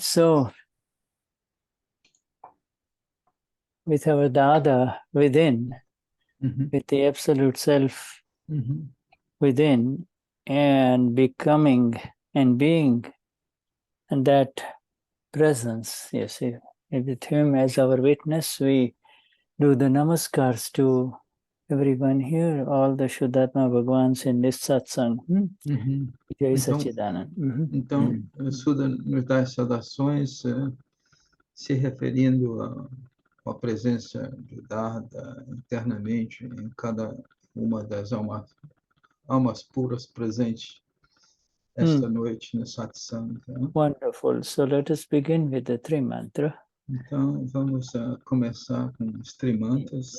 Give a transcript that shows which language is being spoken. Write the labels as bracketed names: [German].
[English] So with our Dada within, with the absolute self within, and becoming and being, and that presence, yes, with him as our witness, we do the namaskars to everyone here, all the Shuddhatma Bhagwans in this satsang. [Hindi] Jai Sachidanand. [Portuguese] Então, Shuddha nos dá as saudações, se referindo à presença de Dada internamente em cada uma das almas puras presentes esta noite no satsang. [English] Wonderful. So let us begin with the three mantra. [Portuguese] Então, vamos começar com os trimantras.